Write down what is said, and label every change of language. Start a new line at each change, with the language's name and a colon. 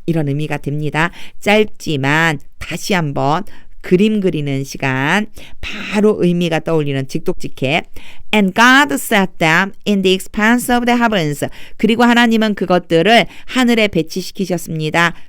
Korean: 이런 의미가 됩니다. 짧지만 다시 한번 그림 그리는 시간, 바로 의미가 떠올리는 직독직해.
English: And God set them in the expanse of the heavens.
Korean: 그리고 하나님은 그것들을 하늘에 배치시키셨습니다.